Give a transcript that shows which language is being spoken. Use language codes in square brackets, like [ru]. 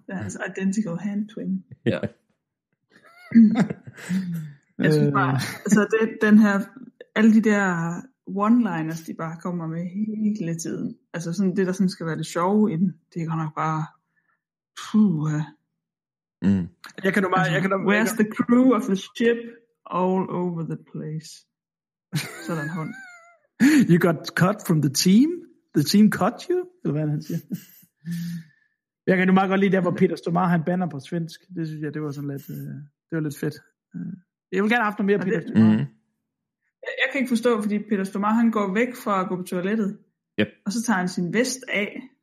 [da] Deres [en] identical hand twin. [da] Ja. Jeg synes bare, altså den her, alle de der one-liners, de bare kommer med hele tiden. Altså sådan det, der sådan skal være det sjove i den, det kan nok bare, puh. Jeg kan nu bare, [en] where's the crew of the ship all over the place? [da] Sådan en hånd. [en] You got cut from the team? The team cut you? [da] Eller hvad han siger. Jeg kan jo meget godt lide der, hvor Peter Stormare, han banner på svensk. Det synes jeg, det var sådan lidt, det var lidt fedt. Jeg vil gerne have noget mere, ja, Peter Stormare. Jeg kan ikke forstå, fordi Peter Stormare, han går væk fra at gå på toilettet. [en] Yep. [da] Og så tager han sin vest af.